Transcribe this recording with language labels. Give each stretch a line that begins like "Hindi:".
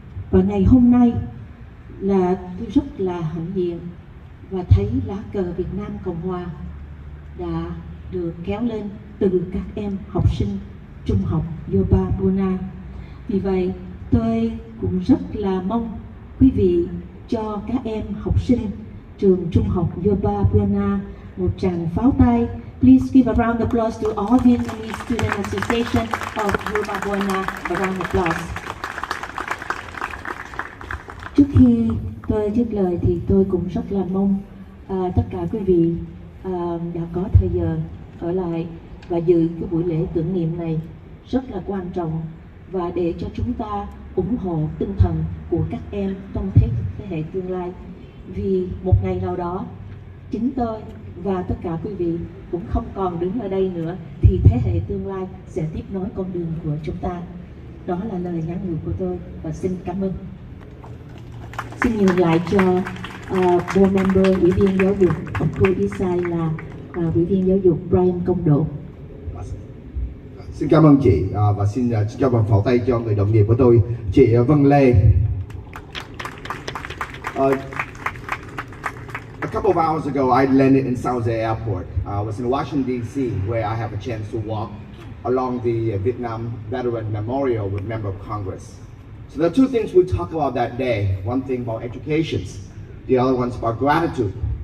Vietnamese: Và ngày hôm nay là tôi rất là hãnh diện và thấy lá cờ Việt Nam Cộng Hòa đã được kéo lên từ các em học sinh trung học Yerba Buena. Vì vậy tôi cũng rất là mong quý vị cho các em học sinh trường trung học Yerba Buena một tràng pháo tay.
English: Please give a round of applause to all Vietnamese Student Association of Yerba Buena. A round of applause.
Vietnamese: Trước khi tôi dứt lời thì tôi cũng rất là mong tất cả quý vị đã có thời giờ ở lại và dự cái buổi lễ tưởng niệm này rất là quan trọng, và để cho chúng ta ủng hộ tinh thần của các em trong thế hệ tương lai. Vì một ngày nào đó chính tôi và tất cả quý vị cũng không còn đứng ở đây nữa, thì thế hệ tương lai sẽ tiếp nối con đường của chúng ta. Đó là lời nhắn nhủ của tôi, và xin cảm ơn. Xin nhường lại cho board member, ủy viên giáo dục học khu Eastside là ủy viên giáo dục Brian Công Độ. Xin cảm ơn chị, và xin cho bằng pháo tay cho người đồng nghiệp của tôi, chị Vân Lê.
English: A couple of hours ago, I landed in San Jose Airport. I was in Washington, D.C., where I have a chance to walk along the Vietnam Veteran Memorial with Member of Congress. So there are two things we talk about that day. One thing about education, the other one's about gratitude.